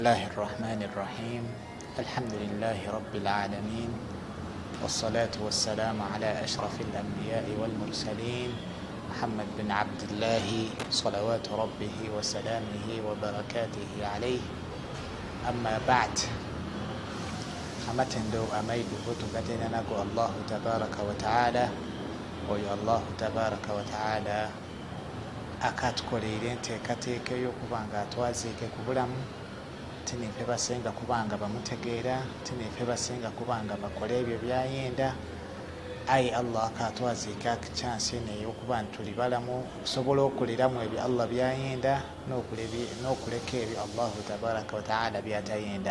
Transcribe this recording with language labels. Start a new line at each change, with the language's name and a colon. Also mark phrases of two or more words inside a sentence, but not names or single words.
Arabic: الله الرحمن الرحيم الحمد لله رب العالمين والصلاة والسلام على أشرف الأنبياء والمرسلين محمد بن عبد الله صلوات ربه وسلامه وبركاته عليه أما بعد
Ganda: amatendo amaiduvu tugatenda nago
Arabic: الله تبارك وتعالى
Ganda: oyo
Arabic: الله تبارك وتعالى
Ganda: akatukoleire enteekateeka ey'okubanga atwaziike ku bulamu tinife basenga kubanga bamutegeera tinife basenga kubanga bakola ebyo byayenda ayi Allah akatwaziika chansi eno ey'okuba ntuli balamu okusobola okuliramu ebyo Allah byayenda n'okuleka ebyo
Arabic: الله تبارك وتعالى
Ganda: byatayenda.